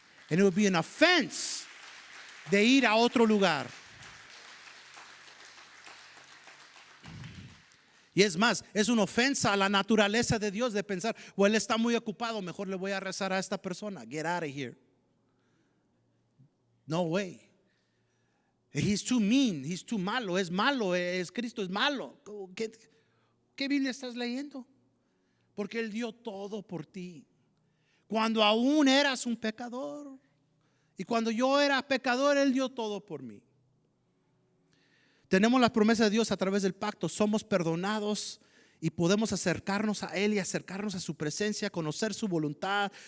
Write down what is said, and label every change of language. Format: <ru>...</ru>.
<en>And it would be an offense</en> <es>de ir a otro lugar. Y es más, es una ofensa a la naturaleza de Dios de pensar, Él está muy ocupado, mejor le voy a rezar a esta persona.</es> <en>Get out of here. No way. He's too mean, he's too malo,</en> <es>Cristo es malo. ¿Qué Biblia estás leyendo? Porque Él dio todo por ti. Cuando aún eras un pecador. Y cuando yo era pecador, Él dio todo por mí. Tenemos la promesa de Dios a través del pacto. Somos perdonados y podemos acercarnos a Él y acercarnos a su presencia, conocer su voluntad.</es>